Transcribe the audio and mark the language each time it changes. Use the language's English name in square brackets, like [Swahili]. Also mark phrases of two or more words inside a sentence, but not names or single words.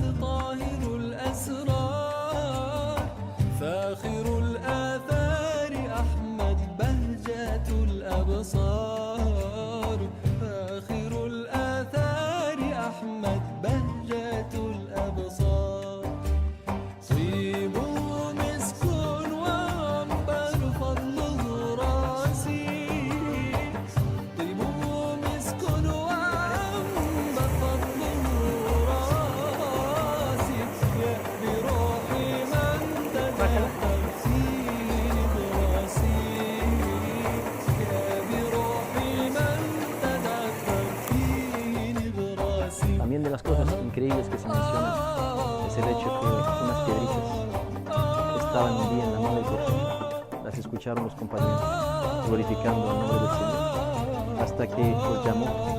[Arabic] طاهر الأسرار، فاخر الآثار أحمد بهجة الأبصار، فاخر الآثار أحمد بهجة الأبصار، طيبه مسك وعنبر فضله راسي، طيبه مسك وعنبر فضله راسي، يا بروحي من تدخل في براسي، يا بروحي من تدخل في براسي. [Spanish] También de las cosas increíbles que se mencionan es el hecho que unas piedritas que estaban un día en la mano de Ibrahim las escucharon los compañeros glorificando el nombre del Señor hasta que los llamó.